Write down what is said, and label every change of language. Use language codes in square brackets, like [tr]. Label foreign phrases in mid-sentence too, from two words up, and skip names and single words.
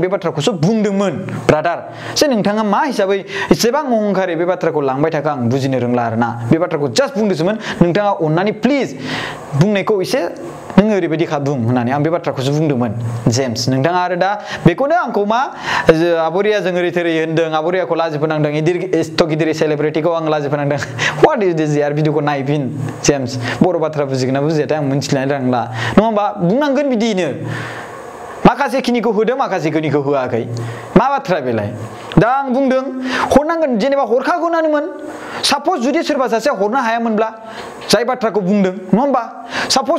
[brx] बे बाथ्राखौसो बुंदोंमोन ब्रादार जे नोंथाङा मा हिसाबै एसेबां अहंकारै बे बाथ्राखौ लांबाय थाखो आं बुजिनो रोंला आरोना बे बाथ्राखौ जास्ट बुंदोंसोमोन नोंथाङा अननानै प्लिज बुंनायखौ एसे नों ओरैबायदि बुं होननानै आं बे बाथ्राखौसो बुंदोंमोन जेम्स नोंथाङा आरो दा बेखौनो आंखौ मा आब' रिया जों ओरै थोरै होनदों आब' रियाखौ लाजि फोनांदों एथ' गिदिर सेलिब्रिटिखौ आं लाजि फोनांदों [en] what is this [brx] यार भिडिअखौ नायफिन जेम्स बर' बाथ्रा बुजिगोन ना बुजियाथाय आं मिथिनानै रोंला नङा होमबा बुंनांगोन बिदिनो माखासे खिनिखौ होदों माखासे खिनिखौ होआखै मा बाथ्रा बेलाय दा आं बुंदों हरनांगोन जेनेबा हरखागौनानोमोन साप'ज जुदि सोरबा सासे हरनो हायामोनब्ला जाय बाथ्राखौ बुंदों नङा होमबा साप'ज